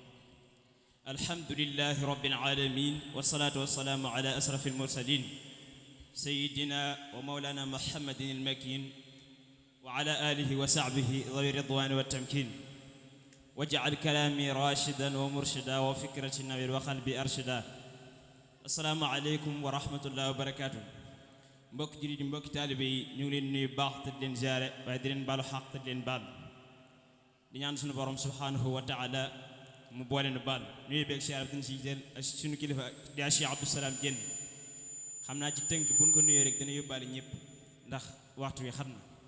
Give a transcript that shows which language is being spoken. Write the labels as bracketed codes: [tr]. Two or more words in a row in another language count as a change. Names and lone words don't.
[ar] الحمد لله رب العالمين والصلاة والسلام على أشرف المرسلين سيدنا ومولانا محمد المكين وعلى آله وصحبه ذوي الرضوان والتمكين واجعل كلامي راشدا ومرشدا وفكرتي نوير وقلبي أرشدا. السلام عليكم ورحمة الله وبركاته. [wo] mbokk jullit yi mbokk taalibe yi ñu ngi leen nuyu baax te di leen ziare waaye di leen baalu xaq te di leen baal di ñaan suñu borom [ar] سبحانه وتعالى [wo] mu boole nu baal nuyu beeg ziare bi dañ si jël suñu kilifa di Cheikh Abdou Salam Diène xam naa ci tënk buñ ko nuyee rek dana yóbbaale ñëpp ndax waxtu wi xam na